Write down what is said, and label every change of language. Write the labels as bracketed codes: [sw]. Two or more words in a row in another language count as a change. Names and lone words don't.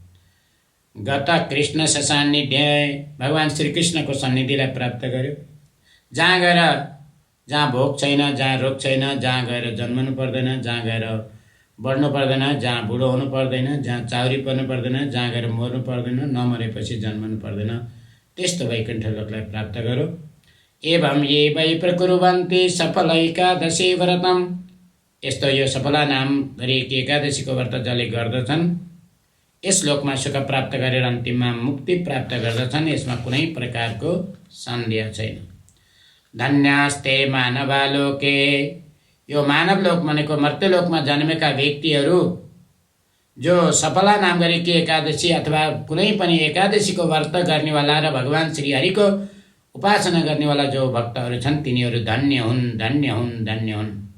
[sa] गत कृष्ण ससान्निध्य [ne] भगवान् श्रीकृष्णको सन्निधिलाई प्राप्त गर्यो। जहाँ गएर जहाँ भोग छैन, जहाँ रोग छैन, जहाँ गएर जन्मनु पर्दैन, जहाँ गएर बढ्नु पर्दैन, जहाँ बुढो हुनु पर्दैन, जहाँ चाउरी पर्नु पर्दैन, जहाँ गएर मर्नु पर्दैन, नमरेपछि जन्मनु पर्दैन, त्यस्तो वैकुण्ठ लोकलाई प्राप्त गरो। [sa] एवं ये वै प्रकुर्वन्ति सफल एकादशी व्रतम। [ne] यस्तो यो सफला नाम गरिएकी एकादशीको व्रत जसले गर्दछन् यस लोकमा सुख प्राप्त गरेर अन्तिममा मुक्ति प्राप्त गर्दछन्। यसमा कुनै प्रकारको सन्देह छैन। [sa] धन्यास्ते मानवालोके। [ne] यो मानव लोक भनेको मर्त्यलोकमा जन्मेका व्यक्तिहरू जो सफला नाम गरेकी एकादशी अथवा कुनै पनि एकादशीको व्रत गर्नेवाला र भगवान् श्री हरिको उपासना गर्नेवाला जो भक्तहरू छन् तिनीहरू धन्य हुन्, धन्य हुन्, धन्य हुन्।